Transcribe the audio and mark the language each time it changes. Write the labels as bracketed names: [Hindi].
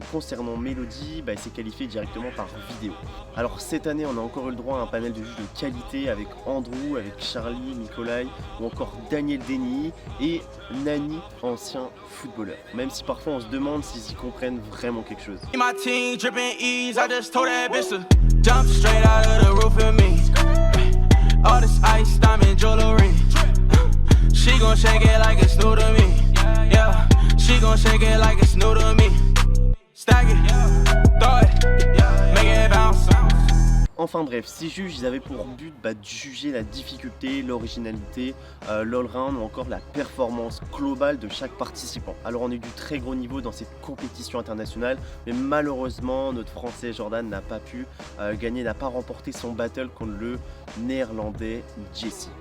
[French] Concernant Melody, elle s'est qualifiée directement par vidéo. Alors cette année, on a encore eu le droit à un panel de juges de qualité avec Andrew, avec Charlie, Nikolai ou encore Daniel Denis et Nani, ancien footballeur. Même si parfois on se demande s'ils y comprennent vraiment quelque chose. [English] Jump straight out of the roof of me. All this ice, diamond jewelry. She gon' shake it like it's new to me. Yeah, she gon' shake it like it's new to me. Stack it, throw it, make it bounce. [French] Enfin bref, ces juges, ils avaient pour but de juger la difficulté, l'originalité, l'all-round ou encore la performance globale de chaque participant. Alors on a eu du très gros niveau dans cette compétition internationale, mais malheureusement notre Français Jordan n'a pas pu gagner, n'a pas remporté son battle contre le Néerlandais Jesse.